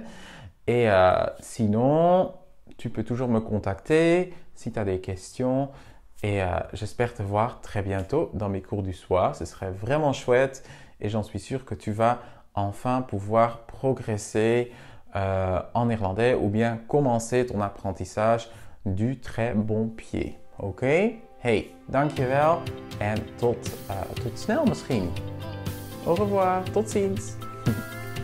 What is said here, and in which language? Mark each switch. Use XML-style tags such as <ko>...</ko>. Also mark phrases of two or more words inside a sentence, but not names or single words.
<fr>Et sinon, tu peux toujours me contacter si tu as des questions. Et j'espère te voir très bientôt dans mes cours du soir. Ce serait vraiment chouette et j'en suis sûr que tu vas enfin pouvoir progresser en néerlandais ou bien commencer ton apprentissage du très bon pied.</fr> <nl>Oké? Hey, dankjewel en tot snel misschien.</nl> <fr>Au revoir,</fr> <nl>tot ziens.</nl>